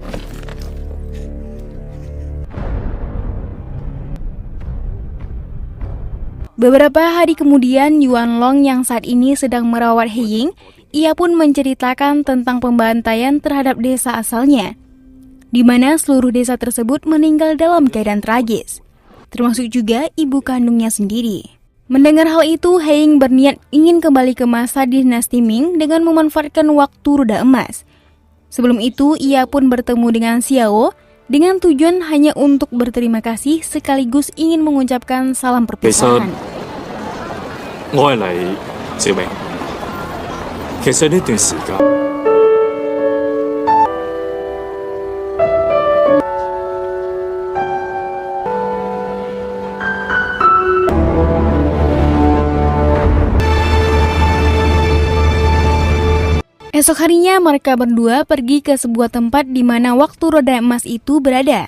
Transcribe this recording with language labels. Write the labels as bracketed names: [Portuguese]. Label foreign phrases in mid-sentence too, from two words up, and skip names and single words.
[Indonesian] Beberapa hari kemudian, Yuan Long yang saat ini sedang merawat He Ying, ia pun menceritakan tentang pembantaian terhadap desa asalnya, di mana seluruh desa tersebut meninggal dalam keadaan tragis, termasuk juga ibu kandungnya sendiri. Mendengar hal itu, He Ying berniat ingin kembali ke masa dinasti Ming dengan memanfaatkan waktu roda emas. Sebelum itu, ia pun bertemu dengan Xiao dengan tujuan hanya untuk berterima kasih sekaligus ingin mengucapkan salam perpisahan. [Cantonese] 我係嚟小明，其實呢段時間。 [Indonesian] Esok harinya mereka berdua pergi ke sebuah tempat di mana waktu roda emas itu berada.